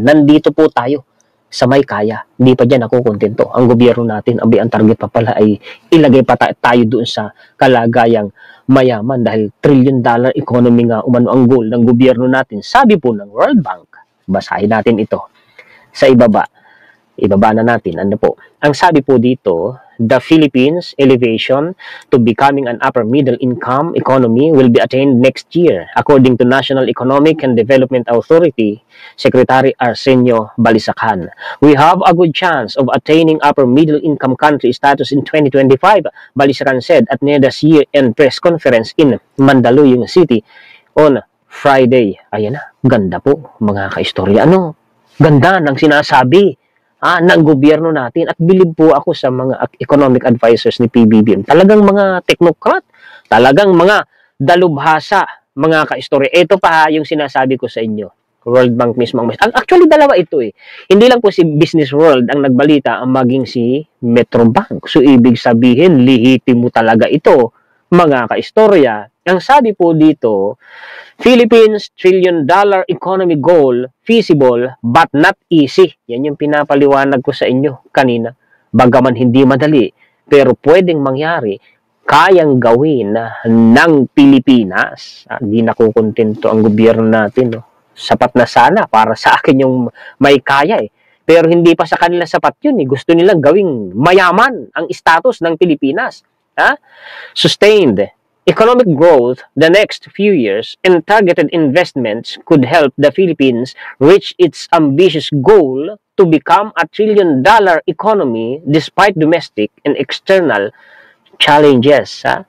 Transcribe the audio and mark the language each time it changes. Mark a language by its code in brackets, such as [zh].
[tl] Nandito po tayo sa may kaya. Hindi pa dyan ako kontento. Ang gobyerno natin, ang target pa pala ay ilagay pa tayo doon sa kalagayang mayaman dahil trillion-dollar economy nga umano ang goal ng gobyerno natin. Sabi po ng World Bank, basahin natin ito sa ibaba. Ibaba na natin. Ano po? Ang sabi po dito, [en] the Philippines' elevation to becoming an upper middle income economy will be attained next year, according to National Economic and Development Authority Secretary Arsenio Balisacan. We have a good chance of attaining upper middle income country status in 2025, Balisacan said at NEDA's year-end press conference in Mandaluyong City on Friday. [tl] Ayan na, ganda po, mga kaistorya. Ano? Ganda ng sinasabi ng gobyerno natin, at bilib po ako sa mga economic advisors ni PBBM. Talagang mga technocrat, talagang mga dalubhasa, mga kaistorya. Ito pa yung sinasabi ko sa inyo. World Bank mismo. Actually, dalawa ito eh. Hindi lang po si Business World ang nagbalita, ang maging si Metro Bank. So, ibig sabihin, lihitimo talaga ito, mga kaistorya. Ang sabi po dito, [en] Philippines trillion-dollar economy goal feasible but not easy. [tl] Yan yung pinapaliwanag ko sa inyo kanina. Bagaman hindi madali, pero pwedeng mangyari, kayang gawin ng Pilipinas. Hindi nakukontento ang gobyerno natin. No? Sapat na sana para sa akin yung may kaya eh. Pero hindi pa sa kanila sapat yun eh. Gusto nilang gawing mayaman ang status ng Pilipinas. [en] Sustained economic growth the next few years and targeted investments could help the Philippines reach its ambitious goal to become a trillion-dollar economy despite domestic and external challenges.